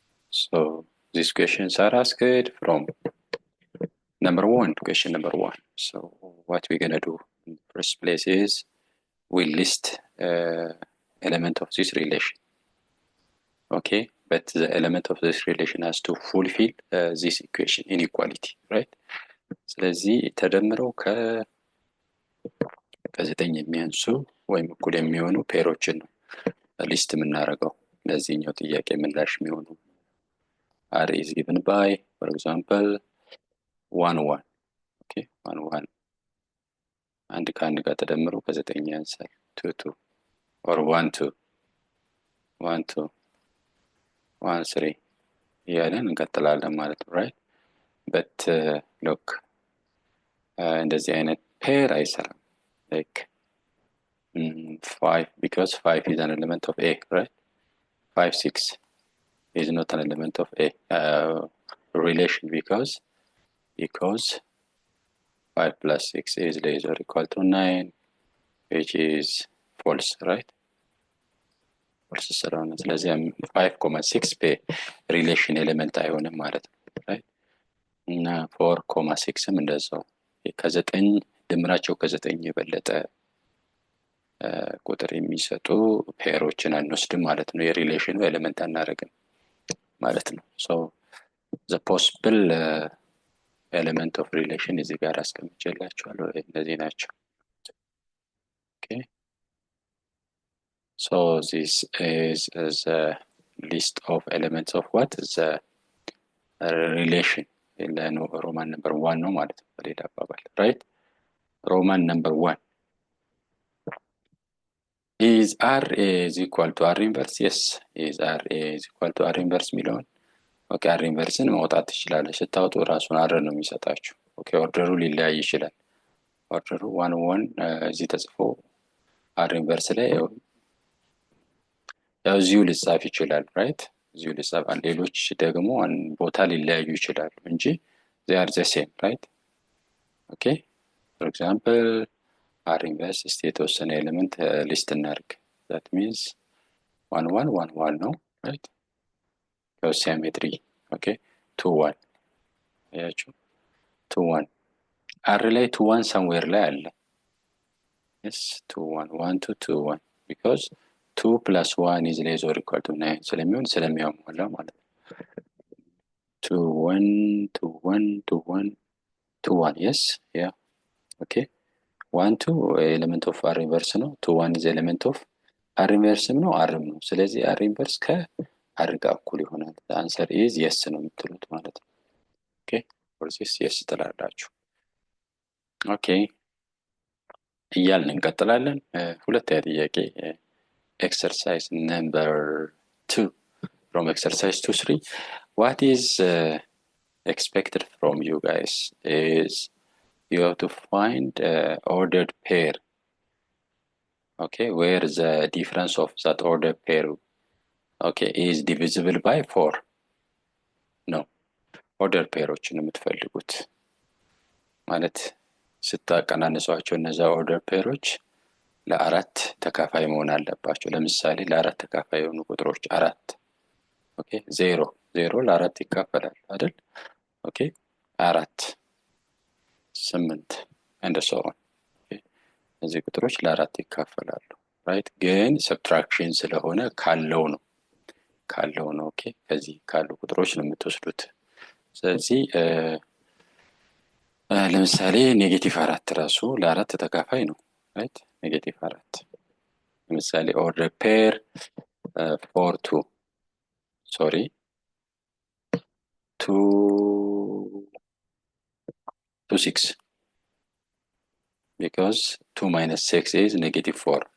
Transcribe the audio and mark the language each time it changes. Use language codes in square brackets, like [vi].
[en] So these questions are asked from question number 1. So what we're gonna do in the first place is we list element of this relation. Okay, but the element of this relation has to fulfill this equation inequality, right? [am] ስለዚህ ተደምረው ከዘጠኝ የሚያንሱ ወይም እኩል የሚሆኑ ፔሮችን ነው ሊስት የምናደርገው ለዚህኛው ጥያቄ ምላሽ የሚሆኑ [en] R is given by, for example, [am] 1 1. Okay, 1 1 አንድ ከአንድ ጋር ተደምሮ ከዘጠኝ ያንሳል 2 2 or 1 2 1 2 1 3 እያለን እንቀጥላለን ማለት ነው, right? But look, እንደዚህ አይነት ፔር አይሰራም. [en] Like 5, because 5 is an element of A, right? 5 6 is not an element of A relation because 5 plus 6 is less or equal to 9, which is false, right? [am] false ስለሆነ ስለዚህ 5.6 ፔ ሪሌሽን ኤሌመንት አይሆንም ማለት ነው, right? እና 4.6ም እንደዛው ከዘጠኝ ድምራቸው ከዘጠኝ የበለጠ ቁጥር የሚሰጡ ፔሮችን አንወስድም ማለት ነው, የሪሌሽኑ ኤሌመንት አናደርግም ማለት ነው. [en] So the possible element of relation [am] እዚህ ጋር አስቀምጬላችኋለሁ, እነዚህ ናቸው. [en] Okay, so this is the list of elements of what the relation Roman number 1 [am] ነው ማለት ነው በሌላ አባባል, [en] right? Roman number 1 is R is equal to R inverse. Yes, is R is equal to R inverse የሚለውን ኦኬ R inverseን [am] ማውጣት ትችላለህ. ስታውጡ ራሱን R ነው የሚሰጣችሁ. ኦኬ ኦርደሩ ሊለያይ ይችላል. ኦርደሩ 1 1 እዚህ ተጽፎ R inverse ላይ ያው እዚሁ ሊጻፍ ይችላል, right? እዚሁ ሊጻፍ, ሌሎች ደግሞ ቦታ ሊለያዩ ይችላሉ እንጂ [en] they are the same, [am] right? Okay, for example R inverse እስቲ የተወሰነ ኤሌመንት ሊስት እናድርግ. [en] that means 1 1 1 1 ነው, right? symmetry. [am] Okay, 2 1 ያያችሁ 2 1 R ላይ 2 1 somewhere ላይ አለ. [en] yes, 2 1 1 2 2 1 because 2 plus 1 is less or equal to 9 [am] ስለሚያሟላ ማለት ነው. [en] 2 1 2 1 2 1 2 1 yes, yeah. okay, 1 2 element of R inverse ነው. 2 1 is element of R inverse ነው, R ነው. [am] ስለዚህ R inverse ከR ጋር እኩል ይሆናል. [en] the answer is yes [am] ነው የምትሉት ማለት ነው. [en] okay, for this yes ትላላችሁ. [am] okay, እያልን እንቀጥላለን. ሁለተኛ ጥያቄ [en] exercise number 2 from exercise 2-3. what is expected from you guys is you have to find ordered pair, okay, where the difference of that ordered pair, okay, is divisible by 4. [am] no, ordered ፔሮችን የምትፈልጉት ማለት ስታቀናንሷቸው እነዛ ordered ፔሮች ለአራት ተካፋይ መሆን አለባቸው. ለምሳሌ ለአራት ተካፋይ የሆኑ ቁጥሮች 4, ኦኬ 0 ለአራት ይካፈላል አይደል? [en] ኦኬ 4 8 and so on. [am] እነዚህ ቁጥሮች ለአራት ይካፈላሉ, right? ግን ሰብትራክሽን ስለሆነ ካለው ነው. ኦኬ ከዚህ ካሉ ቁጥሮች ነው የምትወስዱት. ስለዚህ ለምሳሌ -4 ራሱ ለአራት ተካፋይ ነው, right? [en] -4 ለምሳሌ order pair 4 2 sorry 2 6 because 2 minus 6 is -4.